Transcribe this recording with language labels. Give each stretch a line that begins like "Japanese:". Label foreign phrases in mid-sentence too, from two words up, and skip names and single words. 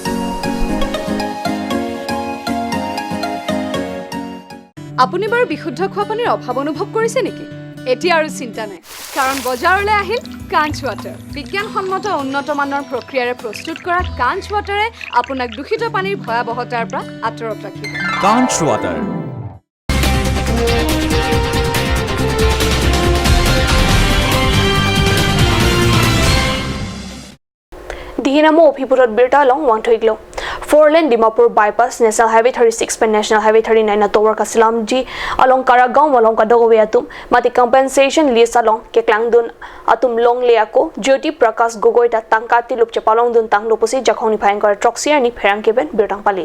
Assamese: আপুনি বাৰু বিশুদ্ধ খোৱা পানীৰ অভাৱ অনুভৱ কৰিছে নেকি? এতিয়া আৰু চিন্তা নাই, কাৰণ বজাৰলৈ আহিল কাঞ্চ ৱাটাৰ। বিজ্ঞানসন্মত উন্নত মানৰ প্ৰক্ৰিয়াৰে প্ৰস্তুত কৰা কাঞ্চ ৱাটাৰে আপোনাক দূষিত পানীৰ ভয়াৱহতাৰ পৰা আঁতৰত ৰাখিব। কাঞ্চ ৱাটাৰ।
Karbi: Dihinamo Ophipurat Birta along Wangthoiglo. 4-lane Dimapur bypass National Highway 36 pen National Highway 39 na towar ka Silamji along Karagaon walong Kadagowe atum mati compensation list along Keklang dun atum long leako Jyoti Prakash Gogoi ta tangkati lup chapalong dun tang lupusi jakhoni phaing kar troxia ni pherang keben birtang pali.